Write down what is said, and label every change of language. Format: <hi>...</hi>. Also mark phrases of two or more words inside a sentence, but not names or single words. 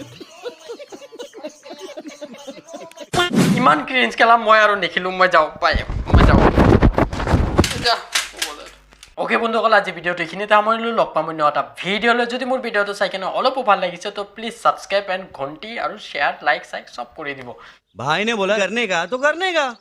<as>ইমান ক্ৰিঞ্জ কেলা মই আৰু নেখিলো মই যাওঁ ওকে বন্ধুসকল আজি ভিডিঅ'টো এইখিনিতে সামৰিলো লগ পাম অন্য এটা ভিডিঅ'লৈ যদি মোৰ ভিডিঅ'টো চাই কেনে অলপো ভাল লাগিছে তো</as> <en>please subscribe and</en> <as>ঘণ্টি আৰু</as> <en>share like</en> <as>চাইক চব কৰি দিব</as> <hi>भाई ने बोला करने का तो करने का</hi>